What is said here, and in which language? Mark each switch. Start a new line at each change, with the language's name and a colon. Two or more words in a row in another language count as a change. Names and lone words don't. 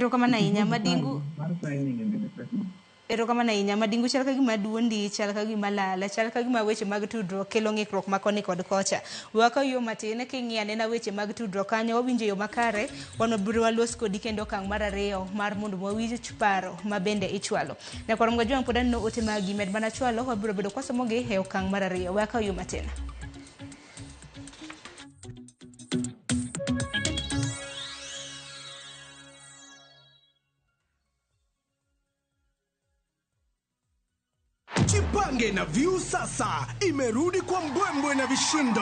Luo (Kenya and Tanzania): ero kama na inya madingu Erokamano ahinya Madingu, chal ka gima duondi, chal ka gima lala, chal ka gima weche mag tudruok kelo ng'ikruok ma koni kod kocha. Waka yo matin king'iane na weche mag tudruok kanyo wawinjo yo makare, wan biro walos kodi kendo okang' mar ariyo mar mondo wawinj paro ma bende ichwalo. Na kwarom ga jwang podan no ote magi med mana chwalo wabiro bedo kwasomogi e okang' mar ariyo. Waka yo matin.
Swahili: Jipange na Viusasa imerudi kwa mbwembwe na vishindo.